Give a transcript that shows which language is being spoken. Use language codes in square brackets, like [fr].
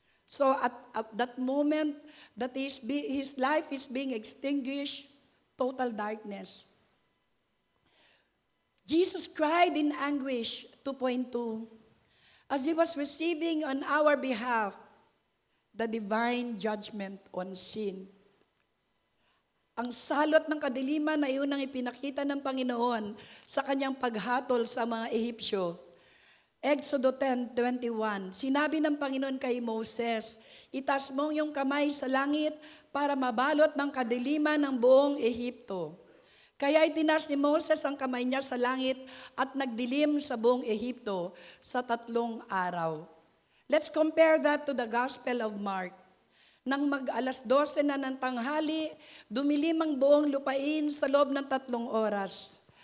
[en] So at that moment that his life is being extinguished, total darkness. Jesus cried in anguish, 2.2, as He was receiving on our behalf the divine judgment on sin. [tl] Ang salot ng kadiliman na iyon ang ipinakita ng Panginoon sa Kanyang paghatol sa mga Ehipsyo. Exodo 10:21, sinabi ng Panginoon kay Moses, itaas mo yung kamay sa langit para mabalot ng kadiliman ng buong Ehipto. Kaya itinaas ni Moses ang kamay niya sa langit at nagdilim sa buong Ehipto sa 3 araw. [en] Let's compare that to the Gospel of Mark. [tl] Nang mag-alas 12 na ng tanghali, dumilim ang buong lupain sa loob ng 3 oras.